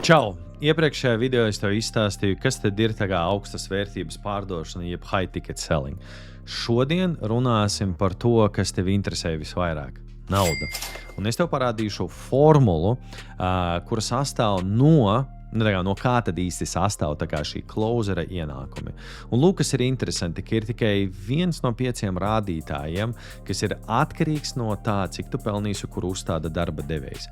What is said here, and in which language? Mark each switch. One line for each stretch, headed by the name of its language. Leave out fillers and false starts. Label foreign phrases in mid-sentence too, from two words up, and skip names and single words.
Latvian: Čau! Iepriekšējā video es tev izstāstīju, kas tad ir tā kā augstas vērtības pārdošana, jeb
English: high ticket selling.
Latvian: Šodien runāsim par to, kas tev interesē visvairāk – nauda. Un es tev parādīšu formulu, kura sastāv no kā tad īsti sastāv tā kā šī closera ienākumi. Un lūk, kas ir interesanti, ka ir tikai 1 no 5 rādītājiem, kas ir atkarīgs no tā, cik tu pelnīsi, kur uzstāda darba devējs.